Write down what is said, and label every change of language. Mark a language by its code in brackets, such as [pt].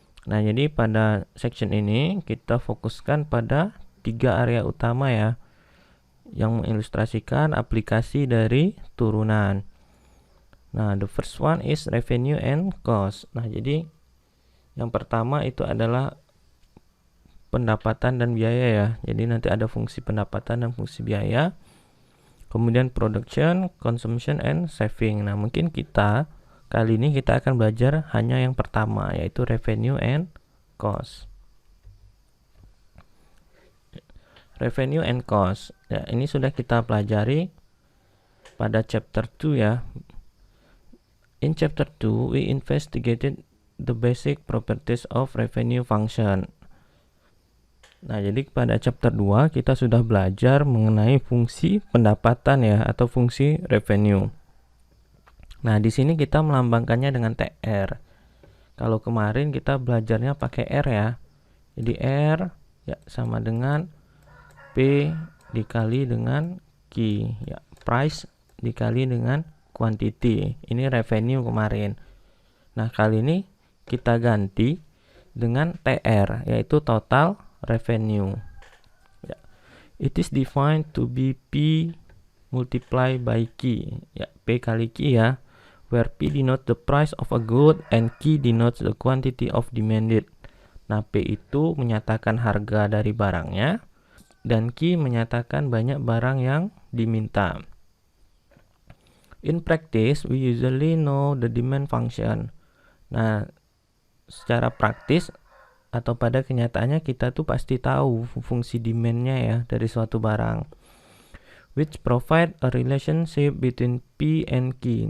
[id] Nah, jadi pada section ini kita fokuskan pada tiga area utama ya, yang mengilustrasikan aplikasi dari turunan. [en] Nah, the first one is revenue and cost. [id] Nah, jadi yang pertama itu adalah pendapatan dan biaya ya. Jadi nanti ada fungsi pendapatan dan fungsi biaya. [en] Kemudian production, consumption, and saving. [id] Nah, mungkin kali ini kita akan belajar hanya yang pertama, yaitu [en] revenue and cost. Revenue and cost. [id] Ya, ini sudah kita pelajari pada chapter 2 ya. [en] In chapter 2, we investigated the basic properties of revenue function. [id] Nah, jadi pada chapter 2 kita sudah belajar mengenai fungsi pendapatan ya, atau fungsi revenue. Nah, di sini kita melambangkannya dengan TR. Kalau kemarin kita belajarnya pakai R ya. Jadi R ya sama dengan P dikali dengan Q ya, price dikali dengan quantity. Ini revenue kemarin. Nah, kali ini kita ganti dengan TR, yaitu total revenue ya. [en] It is defined to be P multiplied by Q ya, [id] P kali Q ya, [en] where P denotes the price of a good and Q denotes the quantity of demanded. [id] Nah, P itu menyatakan harga dari barangnya dan Q menyatakan banyak barang yang diminta. [en] In practice, we usually know the demand function. [id] Nah, secara praktis atau pada kenyataannya kita tuh pasti tahu fungsi demand-nya ya dari suatu barang, [en] which provide a relationship between P and Q.